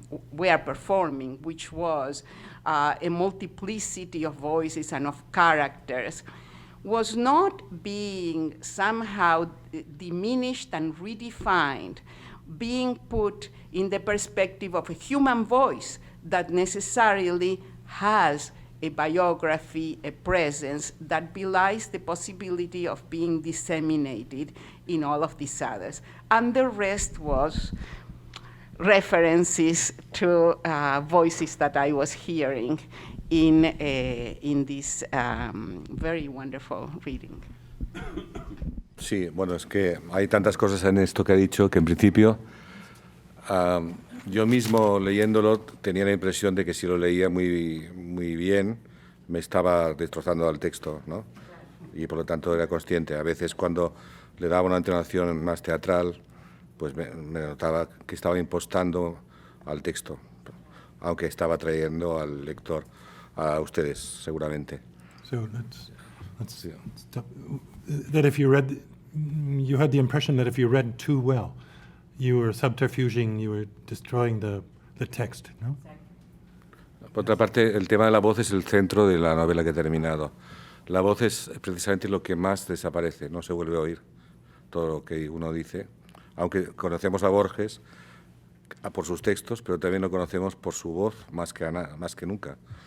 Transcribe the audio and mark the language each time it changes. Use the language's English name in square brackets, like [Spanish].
[English] were performing, which was a multiplicity of voices and of characters, was not being somehow diminished and redefined, being put in the perspective of a human voice that necessarily has a biography, a presence that belies the possibility of being disseminated in all of these others. And the rest was references to voices that I was hearing in this very wonderful reading. [Spanish] Sí, bueno, es que hay tantas cosas en esto que ha dicho que en principio yo mismo leyéndolo tenía la impresión de que si lo leía muy bien me estaba destrozando al texto, ¿no? Y por lo tanto era consciente. A veces cuando le daba una entonación más teatral, pues me notaba que estaba impostando al texto, aunque estaba trayendo al lector, a ustedes seguramente. [English] So let's stop. That if you read, you had the impression that if you read too well, you were subterfuging, you were destroying the text, no? [Spanish] Por otra parte, el tema de la voz es el centro de la novela que he terminado. La voz es precisamente lo que más desaparece, no se vuelve a oír todo lo que uno dice, aunque conocemos a Borges por sus textos, pero también lo conocemos por su voz más que nunca.